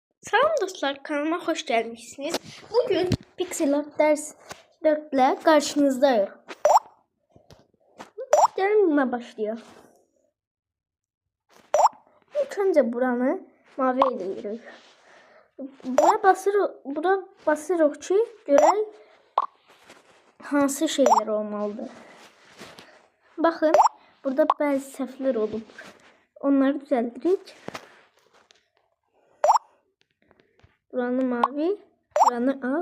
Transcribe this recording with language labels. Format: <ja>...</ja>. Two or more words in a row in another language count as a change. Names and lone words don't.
<tr>Salam dostlar, kanalıma hoş gelmişsiniz. Bugün Pixel Art ders 4 ile karşınızdayım. Gelin buna başlayalım. İlk önce buranı mavi ediyoruz.</tr> <az>Bura basırıq ki, görək hansı şeyler olmalıdır. Bakın, burada bazı səhvlər olub. Onları düzəldirik. Buranı mavi, buranı al.</az>